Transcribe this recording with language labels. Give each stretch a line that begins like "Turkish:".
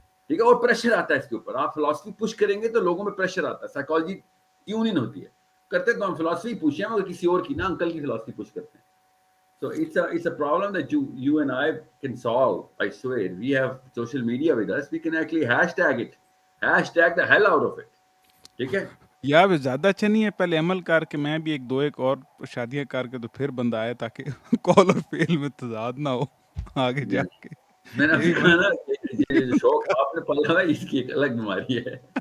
Urdu: ٹھیک ہے، اور پریشر آتا ہے اس کے اوپر. آپ فلاسفی پش کریں گے تو لوگوں میں پریشر آتا ہے، سائیکالوجی ٹیون ان ہوتی ہے. کرتے تو ہم فلاسفی پوچھیں مگر کسی اور کی نا، انکل کی فلاسفی پوچھ کرتے ہیں.
English: So it's a problem that you and I can solve. I swear, we have social media with us. We can actually hashtag it, hashtag the hell out of it.
Urdu: ٹھیک ہے. یا بھی زیادہ اچھا نہیں ہے پہلے عمل کر کے میں بھی ایک اور شادیاں کر کے تو پھر بندہ آئے تاکہ کال اور فیل میں تضاد نہ ہو آگے جا کے. میں نے آپ یہ سے بھی کہا نا یہ جو شوق آپ نے پالا ہے اس کی ایک الگ بیماری ہے.